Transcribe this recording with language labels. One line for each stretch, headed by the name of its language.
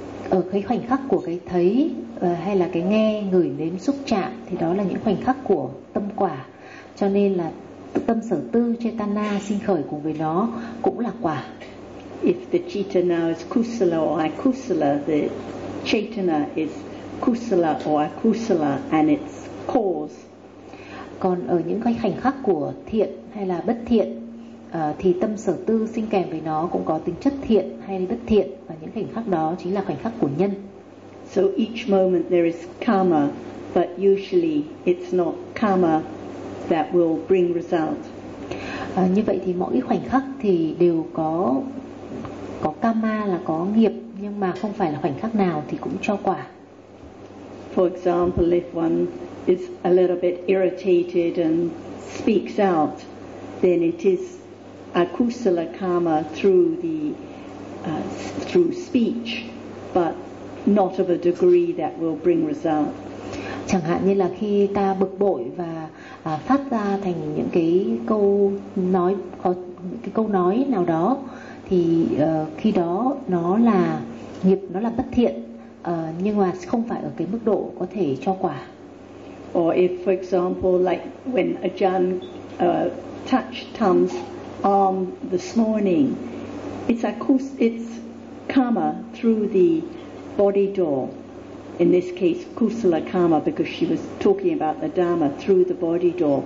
Vietnamese: Ở cái khoảnh khắc của cái thấy hay là cái nghe, ngửi, nếm, xúc chạm thì đó là những khoảnh khắc của tâm quả, cho nên là tâm sở tư chetana sinh khởi cùng với nó cũng là quả.
English: If the chitta now is kusala or akusala, the chetana is kusala or akusala and its cause.
Vietnamese: Còn ở những cái khoảnh khắc của thiện hay là bất thiện thì tâm sở tư sinh kèm với nó cũng có tính chất thiện hay bất thiện, và những khoảnh khắc đó chính là khoảnh khắc của nhân.
English: So each moment there is karma, but usually it's not karma that will bring result.
Vietnamese: Như vậy thì mỗi khoảnh khắc thì đều có karma, là có nghiệp, nhưng mà không phải là khoảnh khắc nào thì cũng cho quả.
English: For example, if one is a little bit irritated and speaks out, then it is akusala karma through the through speech, but not of a degree that will bring result.
Vietnamese: Chẳng hạn như là khi ta bực bội và phát ra thành những cái câu nói, có cái câu nói nào đó, thì khi đó nó là nghiệp, nó là bất thiện, nhưng mà không phải ở cái mức độ có thể cho quả.
English: Or if, for example, like when Ajahn touched Tom's arm this morning, it's karma through the body door. In this case, kusala karma, because she was talking about the Dharma through the body door.